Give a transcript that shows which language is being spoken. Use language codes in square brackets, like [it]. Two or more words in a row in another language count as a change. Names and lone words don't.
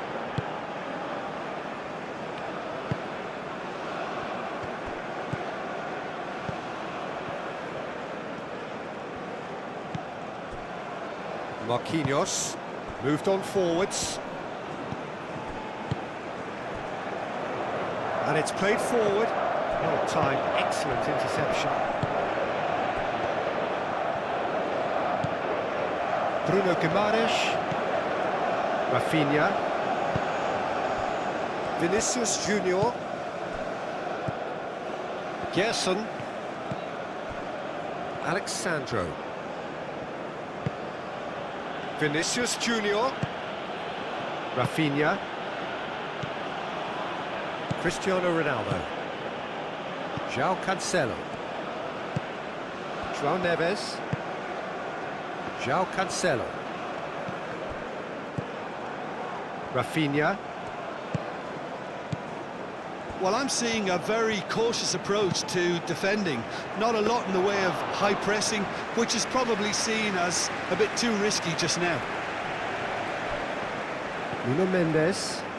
[en] Marquinhos moved on forwards. And it's played forward. Well timed, excellent interception. Bruno Guimaraes. Rafinha. Vinicius Junior. Gerson. Alexandro. Vinicius Junior. Rafinha. Cristiano Ronaldo. João Cancelo. João Neves. João Cancelo. Rafinha. Well, I'm seeing a very cautious approach to defending. Not a lot in the way of high pressing, which is probably seen as a bit too risky just now. Nuno Mendes.